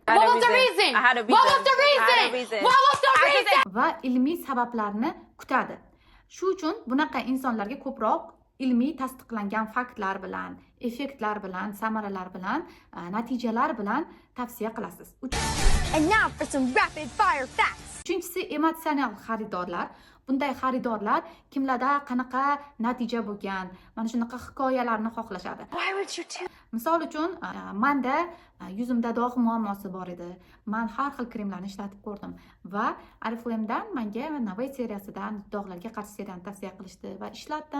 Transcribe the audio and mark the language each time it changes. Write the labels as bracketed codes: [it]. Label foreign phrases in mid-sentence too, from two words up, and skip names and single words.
[uz] Va ilmiy sabablarni kutadi. Shu uchun bunaqa insonlarga ko'proq ilmiy tasdiqlangan faktlar bilan, effektlar bilan, samaralar bilan, natijalar bilan tavsiya qilasiz. [en] And now for some rapid fire facts. [uz] Uchinchisi emotsional xaridorlar. Bunday xaridorlar kimlarda qanaqa natija bo'lgan, mana shunaqa hikoyalarni xohlashadi. Misol uchun, menda yuzimda dog' muammosi bor edi. Men har xil kremlarni ishlatib ko'rdim va Oriflame'dan menga Navay seriyasidan dog'larga qarshi seriyani tavsiya qilishdi va ishlatdim.